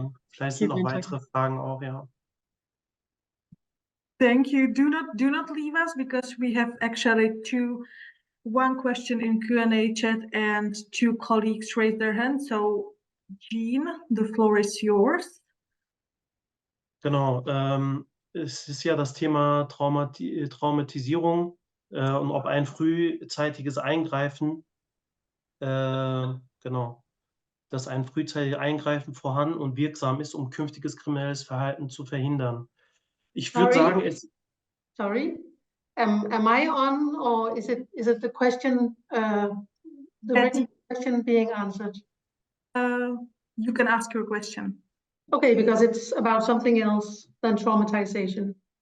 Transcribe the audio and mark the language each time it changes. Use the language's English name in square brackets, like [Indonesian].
[German] Vielleicht sind noch weitere Fragen auch, ja. [English] Thank you. Do not leave us, because we have actually one question in Q&A chat and 2 colleagues raised their hands. So, Jean, the floor is yours. [German] Genau. Es ist ja das Thema Traumatisierung und ob ein frühzeitiges Eingreifen, genau, dass ein frühzeitiges Eingreifen vorhanden und wirksam ist, um künftiges kriminelles Verhalten zu verhindern. Ich würde sagen, [English] Sorry, am I on, or is it the question, the written question being answered? You can ask your question. Okay, because it's about something else than traumatization.